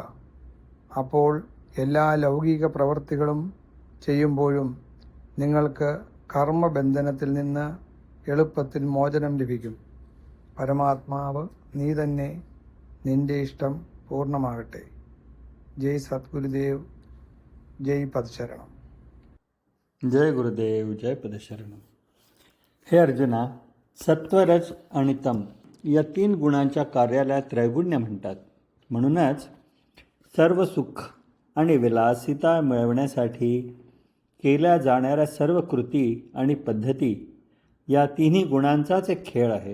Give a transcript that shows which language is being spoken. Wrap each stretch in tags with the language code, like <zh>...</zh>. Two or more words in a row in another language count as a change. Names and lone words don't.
<ml>അപ്പോൾ എല്ലാ ലൗകിക പ്രവൃത്തികളും ചെയ്യുമ്പോഴും നിങ്ങൾക്ക് കർമ്മബന്ധനത്തിൽ നിന്ന് എളുപ്പത്തിൽ മോചനം ലഭിക്കും. പരമാത്മാവ് നീ തന്നെ. നിന്റെ ഇഷ്ടം പൂർണ്ണമാകട്ടെ.</ml> <hi>जय सद्गुरुदेव, जय पदशरणम. जय गुरुदेव, जय पदशरणम.</hi> <mr>हे अर्जुना, सत्वरज आणि तम या तीन गुणांच्या कार्याला त्रैगुण्य म्हणतात. म्हणूनच सर्व सुख आणि विलासिता मिळवण्यासाठी केल्या जाणाऱ्या सर्व कृती आणि पद्धती या तिन्ही गुणांचाच एक खेळ आहे.</mr>